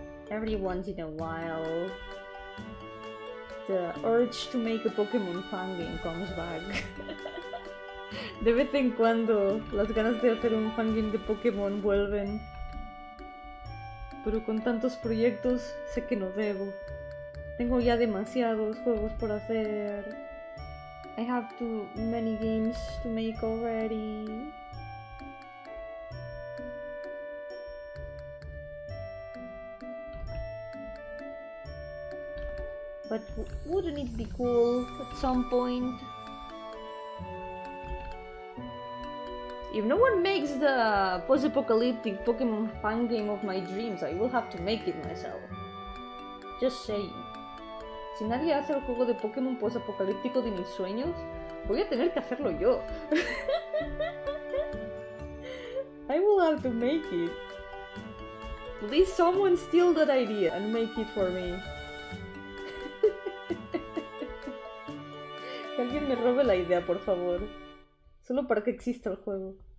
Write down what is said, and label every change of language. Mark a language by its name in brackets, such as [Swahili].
[English] Every once in a while, the urge to make a Pokémon fangame comes back. [Spanish] De vez en cuando, las ganas de hacer un fangame de Pokémon vuelven. Pero con tantos proyectos, sé que no debo. Tengo ya demasiados juegos por hacer. [English] I have too many games to make already. But wouldn't it be cool at some point? If no one makes the post-apocalyptic Pokemon fangame of my dreams, I will have to make it myself. Just saying. [Spanish] Si nadie hace el juego de Pokémon post-apocalíptico de mis sueños, voy a tener que hacerlo yo. [English] I will have to make it. Please someone steal that idea and make it for me. [Spanish] Que alguien me robe la idea, por favor. Solo para que exista el juego.